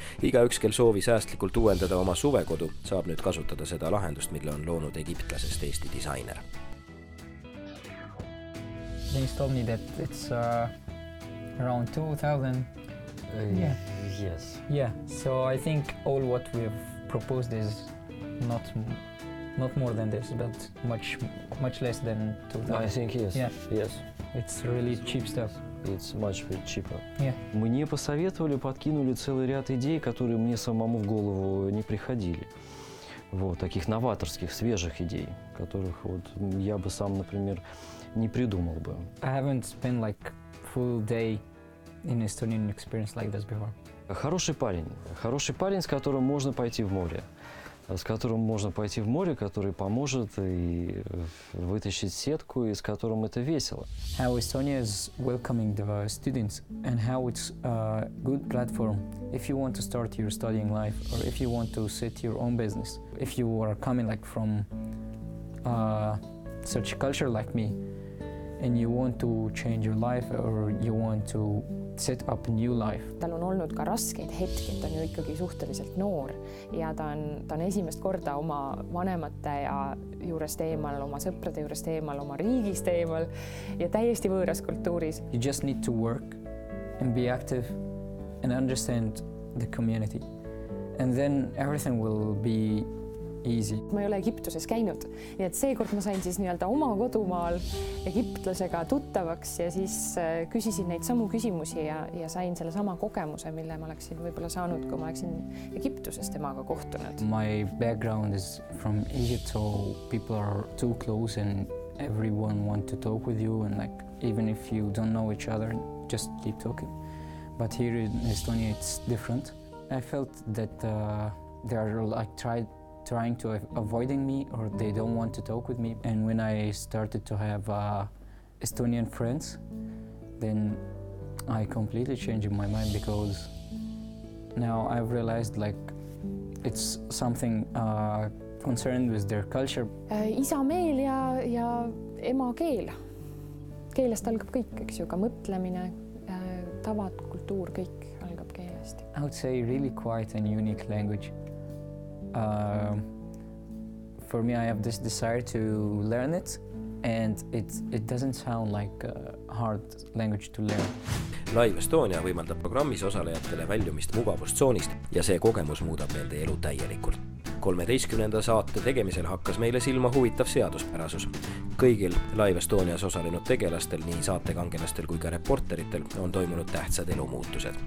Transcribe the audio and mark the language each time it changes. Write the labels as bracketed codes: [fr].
[et] Igaüks, kel soovi säästlikult uuendada oma suvekodu, saab nüüd kasutada seda lahendust, mille on loonud egiptlasest Eesti disainer. [en] James told me that it's around 2000. Yeah. Yes. Yeah. So I think all what we've proposed is not more than this, but much less than 2000. I think yes. Yeah. Yes. It's really cheap stuff. It's much cheaper. Yeah. [ru] Мне посоветовали, подкинули целый ряд идей, которые мне самому в голову не приходили. Вот, таких новаторских, свежих идей, которых вот я бы сам, например, не придумал бы. [en] I haven't spent like full day in Estonian experience like this before. [ru] Хороший парень, с которым можно пойти в море. Который поможет и вытащить сетку, и с которым это весело. [en] How Estonia is welcoming the students and how it's a good platform if you want to start your studying life or if you want to set your own business. If you are coming like from such a culture like me and you want to change your life or you want to set up a new life. [et] Tal on olnud ka raskeid hetki, ta on ju ikkagi suhteliselt noor ja ta on esimest korda oma vanemate juurest eemal, oma sõprade juurest eemal, oma riigist eemal ja täiesti võõras kultuuris. [en] You just need to work and be active and understand the community and then everything will be easy. [et] Ma ei ole Egiptuses käinud, nii et seekord ma sain siis nii-öelda oma kodumaal egiptlasega tuttavaks ja siis küsisin neid samu küsimusi ja sain selle sama kogemuse, mille ma oleksin võib-olla saanud, kui ma oleksin Egiptuses temaga kohtunud. [en] My background is from Egypt, so people are too close and everyone want to talk with you and like even if you don't know each other, just keep talking. But here in Estonia it's different. I felt that they are like trying to avoiding me or they don't want to talk with me. And when I started to have Estonian friends, then I completely changed my mind because now I've realized like it's something concerned with their culture. [et] Isameel ja emakeel. Keelest algab kõik, eks ju, ka mõtlemine, tavad, kultuur, kõik algab keelest. [en] I would say really quiet and unique language. For me, I have this desire to learn it, and it doesn't sound like a hard language to learn. [et] Live Estonia võimaldab programmis osalejatele väljumist mugavustsoonist ja see kogemus muudab nende elu täielikult. 13. saate tegemisel hakkas meile silma huvitav seaduspärasus. Kõigil Live Estonias osalenud tegelastel, nii saatekangelastel kui ka reporteritel, on toimunud tähtsad elumuutused.